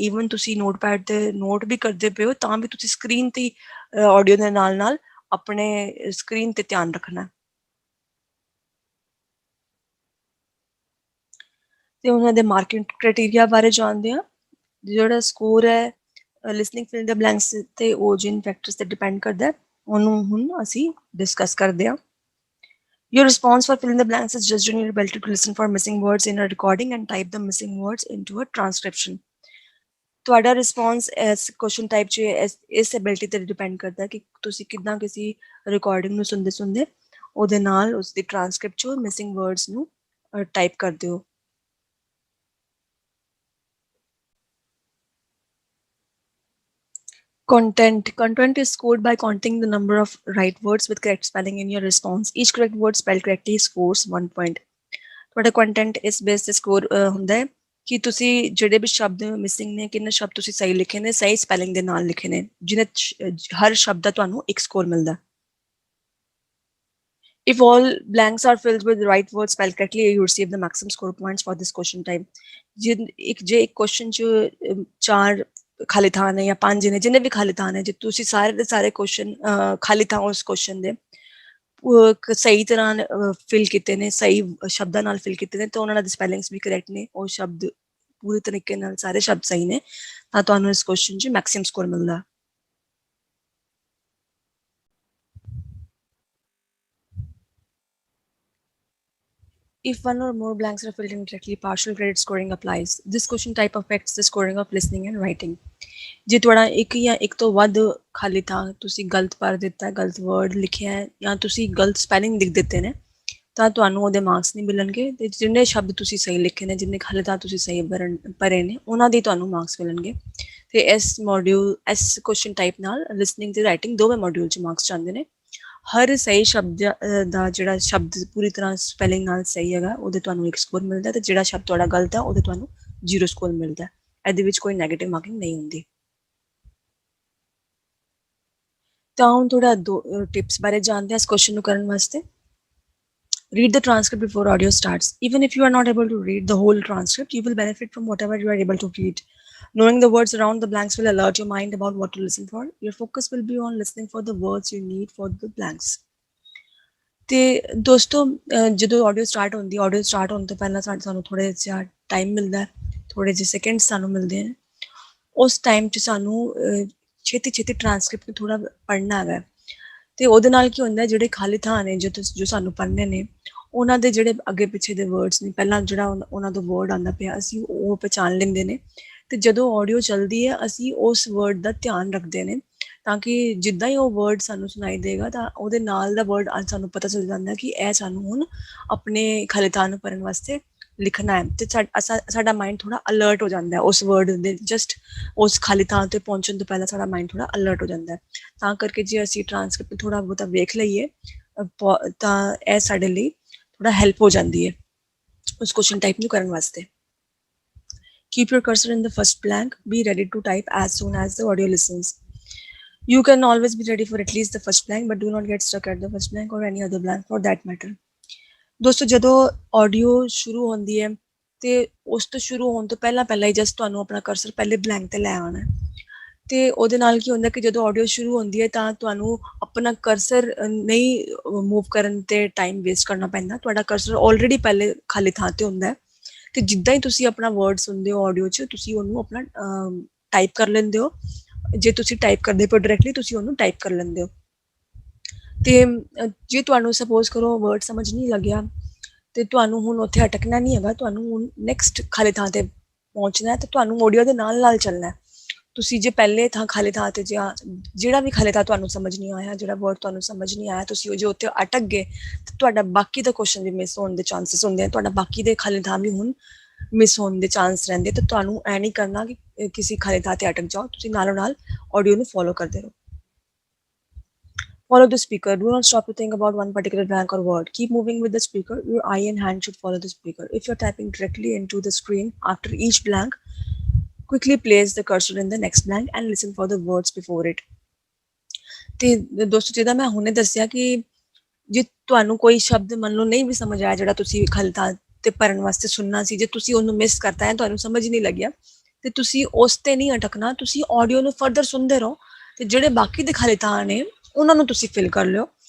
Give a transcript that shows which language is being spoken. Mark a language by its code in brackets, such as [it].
[pa] Even ਤੁਸੀਂ notepad ਤੇ note ਵੀ ਕਰਦੇ ਪਏ ਹੋ ਤਾਂ ਵੀ ਤੁਸੀਂ ਸਕਰੀਨ ਤੇ ਆਡੀਓ ਦੇ ਨਾਲ ਨਾਲ ਆਪਣੇ ਸਕਰੀਨ ਤੇ ਧਿਆਨ ਰੱਖਣਾ ਹੈ। ਤੇ ਉਹਨਾਂ ਦੇ ਮਾਰਕਿੰਗ ਕ੍ਰਾਈਟੇਰੀਆ ਬਾਰੇ ਜਾਣਦੇ ਹਾਂ। ਜਿਹੜਾ ਸਕੋਰ ਹੈ ਲਿਸਨਿੰਗ ਫਿਲ ਦ ਬਲੈਂਕਸ ਤੇ ਉਹ ਜਿਨ ਫੈਕਟਰਸ ਤੇ ਡਿਪੈਂਡ ਕਰਦਾ ਹੈ, ਉਹਨੂੰ ਹੁਣ ਅਸੀਂ ਡਿਸਕਸ ਕਰਦੇ ਹਾਂ। [en] Your response for filling the blanks is judged on your ability to listen for missing words in a recording and type the missing words into a transcription. [pa] ਤੁਹਾਡਾ ਰਿਸਪੌਂਸ ਇਸ ਕੁਐਸਚਨ ਟਾਈਪ 'ਚ ਇਸ ability ਤੇ depend ਕਰਦਾ ਹੈ ਕਿ ਤੁਸੀਂ ਕਿੱਦਾਂ ਕਿਸੇ ਰਿਕਾਰਡਿੰਗ ਨੂੰ ਸੁਣਦੇ ਸੁਣਦੇ ਉਹਦੇ ਨਾਲ ਉਸ ਦੀ ਟ੍ਰਾਂਸਕ੍ਰਿਪਟ 'ਚੋਂ ਮਿਸਿੰਗ ਵਰਡਸ ਨੂੰ ਟਾਈਪ ਕਰਦੇ ਹੋ। [en] Content is scored by counting the number of right words with correct spelling in your response. Each correct word spelled correctly scores 1 point. [pa] ਤੁਹਾਡਾ ਕੰਟੈਂਟ ਇਸ ਬੇਸ ਤੇ ਸਕੋਰ ਹੁੰਦਾ ਹੈ ਕਿ ਤੁਸੀਂ ਜਿਹੜੇ ਵੀ ਸ਼ਬਦ ਮਿਸਿੰਗ ਨੇ, ਕਿੰਨੇ ਸ਼ਬਦ ਤੁਸੀਂ ਸਹੀ ਲਿਖੇ ਨੇ, ਸਹੀ ਸਪੈਲਿੰਗ ਦੇ ਨਾਲ ਲਿਖੇ ਨੇ, ਜਿਹਨੇ ਹਰ ਸ਼ਬਦ ਦਾ ਤੁਹਾਨੂੰ ਇੱਕ ਸਕੋਰ ਮਿਲਦਾ। [en] If all blanks are filled with the right words spelled correctly, you receive the maximum score points for this question type. ਜੇ ਇੱਕ question 'ਚ 4 ਖਾਲੀ ਥਾਂ ਨੇ ਜਾਂ 5 ਨੇ, ਜਿੰਨੇ ਵੀ ਖਾਲੀ ਥਾਂ ਨੇ, ਜੇ ਤੁਸੀਂ ਸਾਰੇ ਦੇ ਸਾਰੇ ਕੁਐਸਚਨ ਖਾਲੀ ਥਾਂ ਉਸ ਕੁਐਸਚਨ ਦੇ ਸਹੀ ਤਰ੍ਹਾਂ ਫਿਲ ਕੀਤੇ ਨੇ, ਸਹੀ ਸ਼ਬਦਾਂ ਨਾਲ ਫਿਲ ਕੀਤੇ ਨੇ, ਤਾਂ ਉਹਨਾਂ ਦੇ ਸਪੈਲਿੰਗਸ ਵੀ ਕਰੈਕਟ ਨੇ, ਉਹ ਸ਼ਬਦ ਪੂਰੇ ਤਰੀਕੇ ਨਾਲ ਸਾਰੇ ਸ਼ਬਦ ਸਹੀ ਨੇ, ਤਾਂ ਤੁਹਾਨੂੰ ਇਸ ਕੁਐਸਚਨ 'ਚ ਮੈਕਸਿਮਮ ਸਕੋਰ ਮਿਲਦਾ। If one or more blanks are filled incorrectly, partial credit scoring applies. This question type affects the scoring of listening and writing. [pa] ਜੇ ਤੁਹਾਡਾ ਇੱਕ ਜਾਂ ਇੱਕ ਤੋਂ ਵੱਧ ਖਾਲੀ ਥਾਂ ਤੁਸੀਂ ਗਲਤ ਭਰ ਦਿੱਤਾ, ਗਲਤ ਵਰਡ ਲਿਖਿਆ ਹੈ ਜਾਂ ਤੁਸੀਂ ਗਲਤ ਸਪੈਲਿੰਗ ਲਿਖ ਦਿੱਤੇ ਨੇ, ਤਾਂ ਤੁਹਾਨੂੰ ਉਹਦੇ ਮਾਰਕਸ ਨਹੀਂ ਮਿਲਣਗੇ। ਤੇ ਜਿੰਨੇ ਸ਼ਬਦ ਤੁਸੀਂ ਸਹੀ ਲਿਖੇ ਨੇ, ਜਿੰਨੇ ਖਾਲੀ ਥਾਂ ਤੁਸੀਂ ਸਹੀ ਭਰੇ ਨੇ, ਉਹਨਾਂ ਦੇ ਤੁਹਾਨੂੰ ਮਾਰਕਸ ਮਿਲਣਗੇ। ਤੇ ਇਸ ਕੁਐਸਚਨ ਟਾਈਪ ਨਾਲ ਲਿਸਨਿੰਗ ਤੇ ਰਾਈਟਿੰਗ ਦੋਵੇਂ ਮੋਡਿਊਲ 'ਚ ਮਾਰਕਸ ਜਾਂਦੇ ਨੇ। ਹਰ ਸਹੀ ਸ਼ਬਦ ਦਾ ਜਿਹੜਾ ਸ਼ਬਦ ਪੂਰੀ ਤਰ੍ਹਾਂ ਸਪੈਲਿੰਗ ਨਾਲ ਸਹੀ ਹੈਗਾ, ਉਹਦੇ ਤੁਹਾਨੂੰ 1 ਸਕੋਰ ਮਿਲਦਾ, ਤੇ ਜਿਹੜਾ ਸ਼ਬਦ ਤੁਹਾਡਾ ਗਲਤ ਹੈ ਉਹਦੇ ਤੁਹਾਨੂੰ 0 ਸਕੋਰ ਮਿਲਦਾ। ਇਹਦੇ ਵਿੱਚ ਕੋਈ ਨੈਗੇਟਿਵ ਮਾਰਕਿੰਗ ਨਹੀਂ ਹੁੰਦੀ। ਤਾਂ ਹੁਣ ਥੋੜਾ 2 ਟਿਪਸ ਬਾਰੇ ਜਾਣਦੇ ਹਾਂ ਇਸ ਕੁਐਸਚਨ ਨੂੰ ਕਰਨ ਵਾਸਤੇ। [en] Read the transcript before audio starts. Even if you are not able to read the whole transcript, you will benefit from whatever you are able to read. Knowing the words around the blanks will alert your mind about what to listen for. Your focus will be on listening for the words you need for the blanks. [pa] ਤੇ ਦੋਸਤੋ, ਜਦੋਂ audio start ਹੁੰਦੀ, audio start ਹੋਣ ਤੋਂ ਪਹਿਲਾਂ ਸਾਨੂੰ ਥੋੜ੍ਹਾ ਜਿਹਾ ਟਾਈਮ ਮਿਲਦਾ, ਥੋੜ੍ਹੇ ਜਿਹੇ ਸੈਕਿੰਡ ਸਾਨੂੰ ਮਿਲਦੇ ਨੇ। ਉਸ ਟਾਈਮ 'ਚ ਸਾਨੂੰ ਛੇਤੀ ਟਰਾਂਸਕ੍ਰਿਪਟ ਥੋੜ੍ਹਾ ਪੜ੍ਹਨਾ ਹੈਗਾ। ਤੇ ਉਹਦੇ ਨਾਲ ਕੀ ਹੁੰਦਾ, ਜਿਹੜੇ ਖਾਲੀ ਥਾਂ ਨੇ ਜੋ ਸਾਨੂੰ ਪੜ੍ਹਨੇ ਨੇ, ਉਹਨਾਂ ਦੇ ਜਿਹੜੇ ਅੱਗੇ ਪਿੱਛੇ ਦੇ ਵਰਡਸ ਨੇ, ਪਹਿਲਾਂ ਜਿਹੜਾ ਉਹਨਾਂ ਦਾ ਵਰਡ ਆਉਂਦਾ ਪਿਆ, ਅਸੀਂ ਉਹ ਪਹਿਚਾਣ ਲੈਂਦੇ ਨੇ। ਤੇ ਜਦੋਂ ਆਡੀਓ ਚੱਲਦੀ ਹੈ, ਅਸੀਂ ਉਸ ਵਰਡ ਦਾ ਧਿਆਨ ਰੱਖਦੇ ਨੇ, ਤਾਂ ਕਿ ਜਿੱਦਾਂ ਹੀ ਉਹ ਵਰਡ ਸਾਨੂੰ ਸੁਣਾਈ ਦੇਗਾ ਤਾਂ ਉਹਦੇ ਨਾਲ ਦਾ ਵਰਡ ਅੱਜ ਸਾਨੂੰ ਪਤਾ ਚੱਲ ਜਾਂਦਾ ਕਿ ਇਹ ਸਾਨੂੰ ਹੁਣ ਆਪਣੇ ਖਾਲੀ ਥਾਂ ਨੂੰ ਭਰਨ ਵਾਸਤੇ ਲਿਖਣਾ ਹੈ। ਤੇ ਸਾਡਾ ਮਾਈਂਡ ਥੋੜ੍ਹਾ ਅਲਰਟ ਹੋ ਜਾਂਦਾ ਉਸ ਵਰਡ ਦੇ, ਜਸਟ ਉਸ ਖਾਲੀ ਥਾਂ 'ਤੇ ਪਹੁੰਚਣ ਤੋਂ ਪਹਿਲਾਂ ਸਾਡਾ ਮਾਈਂਡ ਥੋੜ੍ਹਾ ਅਲਰਟ ਹੋ ਜਾਂਦਾ। ਤਾਂ ਕਰਕੇ ਜੇ ਅਸੀਂ ਟਰਾਂਸਕ੍ਰਿਪਟ ਥੋੜ੍ਹਾ ਬਹੁਤਾ ਵੇਖ ਲਈਏ ਤਾਂ ਇਹ ਸਾਡੇ ਲਈ ਥੋੜ੍ਹਾ ਹੈਲਪ ਹੋ ਜਾਂਦੀ ਹੈ ਉਸ ਕੁਐਸਚਨ ਟਾਈਪ ਨੂੰ ਕਰਨ ਵਾਸਤੇ। [en] Keep your cursor in the first blank. Be ready to type as soon as the audio listens. You can always be ready for at least the first blank, but do not get stuck at the first blank or any other blank for that matter. [pa] ਦੋਸਤੋ, ਜਦੋਂ audio ਸ਼ੁਰੂ ਹੁੰਦੀ ਹੈ ਤੇ ਉਸ ਤੋਂ ਸ਼ੁਰੂ ਹੋਣ ਤੋਂ ਪਹਿਲਾਂ ਹੀ ਜਸਟ ਤੁਹਾਨੂੰ ਆਪਣਾ ਕਰਸਰ ਪਹਿਲੇ ਬਲੈਂਕ ਤੇ ਲੈ ਆਉਣਾ। ਤੇ ਉਹਦੇ ਨਾਲ ਕੀ ਹੁੰਦਾ ਕਿ ਜਦੋਂ ਆਡੀਓ ਸ਼ੁਰੂ ਹੁੰਦੀ ਹੈ ਤਾਂ ਤੁਹਾਨੂੰ ਆਪਣਾ ਕਰਸਰ ਨਹੀਂ ਮੂਵ ਕਰਨ ਤੇ ਟਾਈਮ ਵੇਸਟ ਕਰਨਾ ਪੈਂਦਾ। ਤੁਹਾਡਾ ਕਰਸਰ ਆਲਰੇਡੀ ਪਹਿਲੇ ਖਾਲੀ ਥਾਂ ਤੇ ਹੁੰਦਾ, ਤੇ ਜਿੱਦਾਂ ਹੀ ਤੁਸੀਂ ਆਪਣਾ ਵਰਡ ਸੁਣਦੇ ਹੋ ਆਡੀਓ 'ਚ, ਤੁਸੀਂ ਉਹਨੂੰ ਆਪਣਾ ਟਾਈਪ ਕਰ ਲੈਂਦੇ ਹੋ। ਜੇ ਤੁਸੀਂ ਟਾਈਪ ਕਰਦੇ ਪਏ ਡਾਇਰੈਕਟਲੀ, ਤੁਸੀਂ ਉਹਨੂੰ ਟਾਈਪ ਕਰ ਲੈਂਦੇ ਹੋ। ਤੇ ਜੇ ਤੁਹਾਨੂੰ ਸਪੋਜ਼ ਕਰੋ ਵਰਡ ਸਮਝ ਨਹੀਂ ਲੱਗਿਆ, ਤੇ ਤੁਹਾਨੂੰ ਹੁਣ ਉੱਥੇ ਅਟਕਣਾ ਨਹੀਂ ਹੈਗਾ, ਤੁਹਾਨੂੰ ਹੁਣ ਨੈਕਸਟ ਖਾਲੀ ਥਾਂ ਤੇ ਪਹੁੰਚਣਾ ਹੈ, ਤੇ ਤੁਹਾਨੂੰ ਆਡੀਓ ਦੇ ਨਾਲ ਚੱਲਣਾ। ਤੁਸੀਂ ਜੇ ਪਹਿਲੇ ਖਾਲੀ ਥਾਂ ਤੇ ਜਿਹੜਾ ਵੀ ਖਾਲੀ ਥਾਂ ਤੁਹਾਨੂੰ ਸਮਝ ਨਹੀਂ ਆਇਆ, ਜਿਹੜਾ ਵਰਡ ਤੁਹਾਨੂੰ ਸਮਝ ਨਹੀਂ ਆਇਆ, ਤੁਸੀਂ ਜੇ ਉੱਥੇ ਅਟਕ ਗਏ ਤਾਂ ਤੁਹਾਡਾ ਬਾਕੀ ਦਾ ਕੁਐਸਚਨ ਵੀ ਮਿਸ ਹੋਣ ਦੇ ਚਾਂਸਿਸ ਹੁੰਦੇ ਆ। ਤੁਹਾਡਾ ਬਾਕੀ ਦੇ ਖਾਲੀ ਥਾਂ ਵੀ ਹੁਣ ਮਿਸ ਹੋਣ ਦੇ ਚਾਂਸ ਰਹਿੰਦੇ। ਤਾਂ ਤੁਹਾਨੂੰ ਐ ਨਹੀਂ ਕਰਨਾ ਕਿ ਕਿਸੇ ਖਾਲੀ ਥਾਂ ਤੇ ਅਟਕ ਜਾਓ, ਤੁਸੀਂ ਨਾਲੋਂ ਨਾਲ ਆਡੀਓ ਨੂੰ ਫੋਲੋ ਕਰਦੇ ਰਹੋ। [en] Follow the speaker. Do not stop to think about one particular blank or word. Keep moving with the speaker. Your eye and hand should follow the speaker. If you're typing directly into the screen after each blank, quickly place the cursor in the next blank and listen for the words before it. [pa] ਤੇ ਦੋਸਤੋ, ਜਿੱਦਾਂ ਮੈਂ ਹੁਣੇ ਦੱਸਿਆ ਕਿ ਜੇ ਤੁਹਾਨੂੰ ਕੋਈ ਸ਼ਬਦ ਮੰਨ ਲਓ ਨਹੀਂ ਵੀ ਸਮਝ ਆਇਆ ਜਿਹੜਾ ਤੁਸੀਂ ਖਾਲੀ ਥਾਂ ਤੇ ਭਰਨ ਵਾਸਤੇ ਸੁਣਨਾ ਸੀ, ਜੇ ਤੁਸੀਂ ਉਹਨੂੰ ਮਿਸ ਕਰਤਾ ਹੈ, ਤੁਹਾਨੂੰ ਸਮਝ ਨਹੀਂ ਲੱਗਿਆ, ਤੇ ਤੁਸੀਂ ਉਸ ਤੇ ਨਹੀਂ ਅਟਕਣਾ, ਤੁਸੀਂ ਆਡੀਓ ਨੂੰ ਫਰਦਰ ਸੁਣਦੇ ਰਹੋ ਤੇ ਜਿਹੜੇ ਬਾਕੀ ਦੇ ਖਾਲੀ ਥਾਂ ਨੇ ਉਹਨਾਂ ਨੂੰ ਤੁਸੀਂ ਫਿਲ ਕਰ ਲਿਓ।